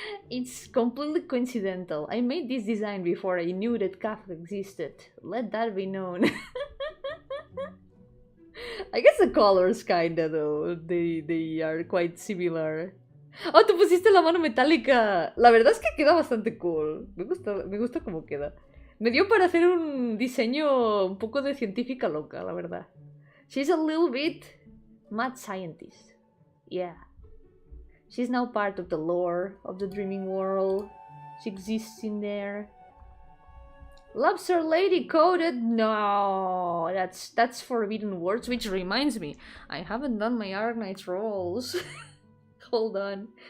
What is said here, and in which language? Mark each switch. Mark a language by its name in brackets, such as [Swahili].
[English] It's completely coincidental. I made this design before I knew that Kafka existed. Let that be known. I guess the colors kinda though, they are quite similar. [Spanish] Oh, te pusiste la mano metálica. La verdad es que queda bastante cool. Me gusta cómo queda. Me dio para hacer un diseño un poco de científica loca, la verdad. [English] She's a little bit mad scientist. Yeah. She's now part of the lore of the dreaming world. She exists in there. Lobster lady coded? No, that's forbidden words, which reminds me, I haven't done my Arknights rolls. Hold on.